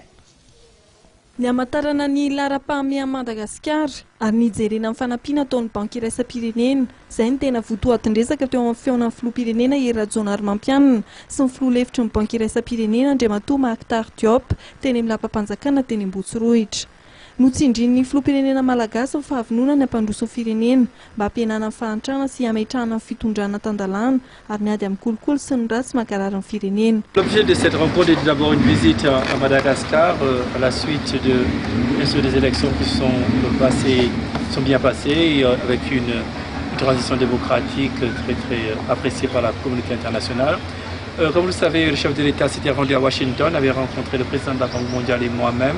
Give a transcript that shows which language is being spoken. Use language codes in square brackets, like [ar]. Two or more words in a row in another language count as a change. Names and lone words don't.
[mg] Ny amatarana ny lara-pahamehana Madagasikara ary nijerena amin'ny fanampiana ataon'ny banky iraisam-pirenena izay ny tena votoatin-dresaka teo amin'ny fiaonan'ny filoham-pirenena Hery Rajaonarimampianina sy ny filoha lefitry ny banky iraisam-pirenena Andriamatoa Mactar Diop teny amin'ny lapam-panjakana teny Ambohitsirohitra. Notsindrin'ny filoham-pirenena malagasy ny fahavononana hampandroso ny firenena mba hampihenana ny fahantrana sy hametrahana ny fitondrana tandalana ary miady amin'ny kolokolo sy ny ratsy mankarary ny firenena. [fr] L'objet de cette rencontre est d'abord une visite à Madagascar à la suite des élections qui sont bien passées avec une transition démocratique très appréciée par la communauté internationale. Comme vous le savez, le chef de l'État s'était rendu à Washington, avait rencontré le président de la Banque mondiale et moi-même.